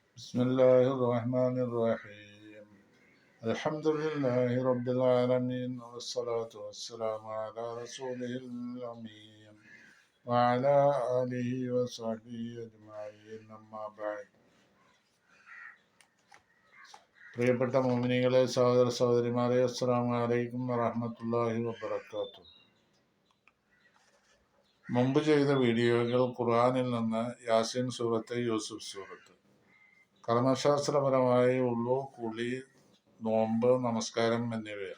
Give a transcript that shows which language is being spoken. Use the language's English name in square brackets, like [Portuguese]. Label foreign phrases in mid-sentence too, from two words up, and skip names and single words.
[Arabic] بسم الله الرحمن الرحيم الحمد لله رب العالمين والصلاة والسلام على رسوله الأمين وعلى آله وصحبه أجمعين أما بعد. [Malayalam] പ്രിയപ്പെട്ട മുഅ്മിനീങ്ങളെ, സഹോദര സഹോദരിമാരെ, [Arabic] السلام عليكم ورحمة الله وبركاته. [Malayalam] മുമ്പ് ചെയ്ത വീഡിയോകൾ ഖുർആനിൽ നിന്ന് യാസീൻ സൂറത്ത്, യൂസുഫ് സൂറത്ത്, കർമ്മശാസ്ത്രപരമായി ഉള്ളു, കുളി, നോമ്പ്, നമസ്കാരം എന്നിവയാണ്.